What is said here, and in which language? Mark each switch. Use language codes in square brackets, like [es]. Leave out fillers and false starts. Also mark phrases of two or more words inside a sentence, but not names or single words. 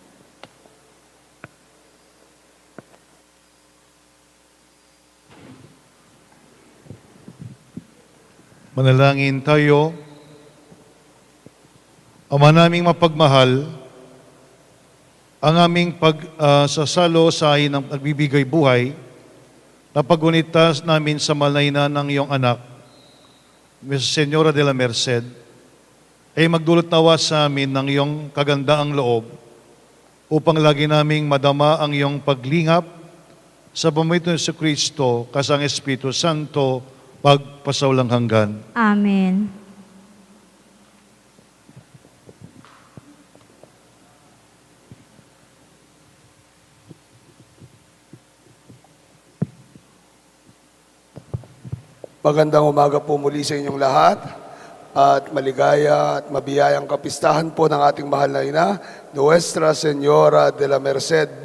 [tl] Manalangin tayo. Ama naming mapagmahal, ang aming pagsasalo sa ng nagbibigay buhay, na pagunitas namin sa malayna ng iyong anak, Ms. Señora de la Merced, ay magdulot nawa sa amin ng iyong kagandaang loob upang lagi naming madama ang iyong paglingap sa pamamagitan ng Kristo kasang Espiritu Santo pagpasaulang hanggan. Amen. Magandang umaga po muli sa inyong lahat at maligaya at mabiyayang kapistahan po ng ating mahal na ina, Nuestra Señora de la Merced.